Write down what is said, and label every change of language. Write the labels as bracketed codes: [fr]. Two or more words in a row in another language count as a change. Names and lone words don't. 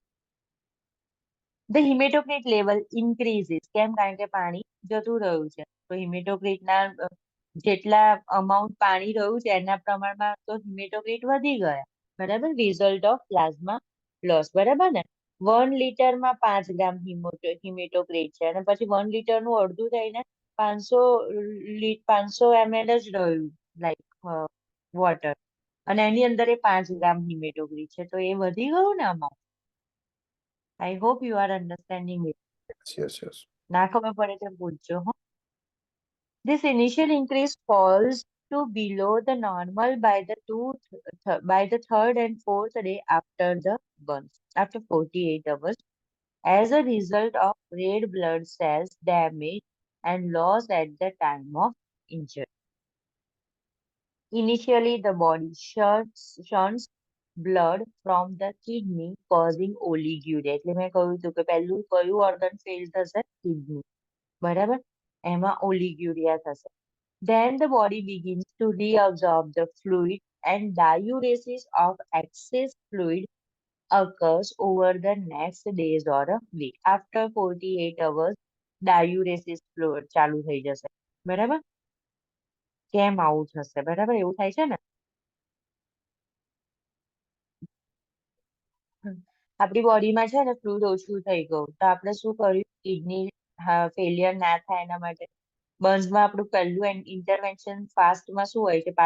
[en] the hematocrit level increases [gu] કેમ કારણ કે પાણી જતું રહ્યું છે તો હિમેટોક્રિટના જેટલા અમાઉન્ટ પાણી રહ્યું છે એના પ્રમાણમાં તો હિમેટોક્રિટ વધી ગયા બરાબર [en] result of plasma loss [gu] બરાબર ને 1 લિટરમાં 5 ગ્રામ હિમેટોક્રિટ છે અને પછી 1 લિટરનું અડધું થઈને 500 ml જ રહ્યું [en] like water [gu] અને એની અંદર એ 5 ગ્રામ હિમેટોક્રિટ છે, તો એ વધી ગયું ને અમાઉન્ટ. [en] I hope you are understanding it. yes yes [gu] ના ખબર પડે તો પૂછજો હો. [en] This initial increase falls to below the normal by the third and fourth day after the burn, after 48 hours, as a result of red blood cells damage and loss at the time of injury. Initially, the body shunts blood from the kidney, causing oliguria. [gu] એટલે મેં કહ્યું હતું કે પહેલું કયું [en] organ fail [gu] થશે? Kidney. બરાબર? એમાં oliguria થશે. [en] Then the body begins to reabsorb the fluid and diuresis of excess fluid occurs over the next days or a week. After 48 hours, diuresis fluid [gu] ચાલુ થઈ જશે. બરાબર? કેમ આવું થશે? બરાબર? એવું થાય છે ને? આપણી બોડીમાં છે ને ફ્લુઇડ ઓછું થઈ ગયું તો આપણે શું કર્યું? [en] kidney failure [gu] ના થાય એના માટે બર્ન્સમાં આપણું પહેલું ઇન્ટરવેન્શન ફાસ્ટમાં શું હોય છે?